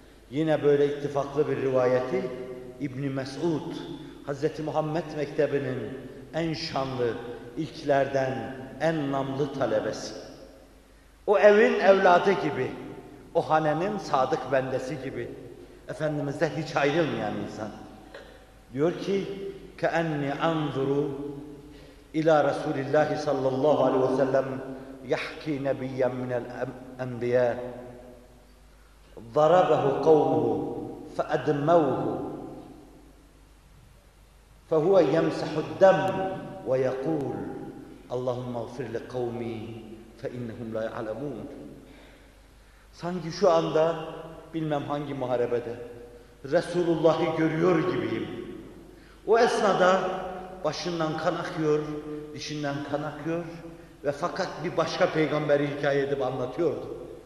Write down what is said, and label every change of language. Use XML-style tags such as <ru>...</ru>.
<tr>Yine böyle ittifaklı bir rivayeti İbn Mes'ud, Hz. Muhammed Mektebi'nin en şanlı, ilklerden en namlı talebesi. O evin evladı gibi, o hanenin sadık bendesi gibi, Efendimiz'den hiç ayrılmayan insan. Diyor ki,</tr> <ar>كَأَنِّي أَنْظُرُ إِلَى رَسُولِ اللّٰهِ sallallahu aleyhi ve sellem يَحْكِي نَبِيًّا مِنَ الْأَنْبِيَاءِ ضَرَبَهُ قَوْمُهُ فَأَدْمَوْهُ فَهُوَ يَمْسَحُ الدَّمْ وَيَقُولُ اللّٰهُمَّ اغْفِرْ لِقَوْمِي فَاِنَّهُمْ لَا يَعْلَمُونَ.</ar> <tr>Sanki şu anda bilmem hangi muharebede Resulullah'ı görüyor gibiyim. O esnada başından kan akıyor, dişinden kan akıyor ve fakat bir başka peygamberi hikaye edip anlatıyordu.</tr>